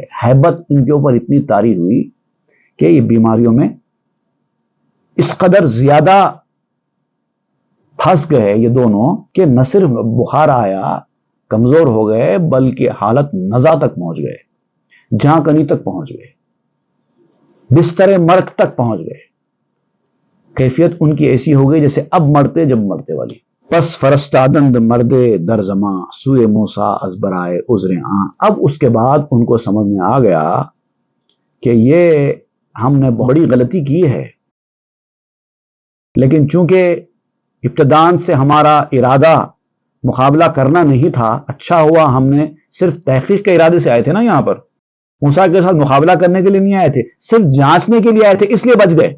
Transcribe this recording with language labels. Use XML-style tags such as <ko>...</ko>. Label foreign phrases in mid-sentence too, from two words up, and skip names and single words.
<ur>ہیبت ان کے اوپر اتنی طاری ہوئی کہ یہ بیماریوں میں اس قدر زیادہ پھنس گئے یہ دونوں کہ نہ صرف بخار آیا، کمزور ہو گئے، بلکہ حالت نزا تک پہنچ گئے، جہاں کنی تک پہنچ گئے، بستر مرگ تک پہنچ گئے. کیفیت ان کی ایسی ہو گئی جیسے اب مرتے جب مرتے والی.</ur> <fa>پس فرستادند مردے در زماں سوئے موسیٰ از برائے عذر آں.</fa> <ur>اب اس کے بعد ان کو سمجھ میں آ گیا کہ یہ ہم نے بڑی غلطی کی ہے، لیکن چونکہ ابتدان سے ہمارا ارادہ مقابلہ کرنا نہیں تھا، اچھا ہوا ہم نے صرف تحقیق کے ارادے سے آئے تھے نا، یہاں پر موسیٰ کے ساتھ مقابلہ کرنے کے لیے نہیں آئے تھے، صرف جانچنے کے لیے آئے تھے، اس لیے بچ گئے.</ur>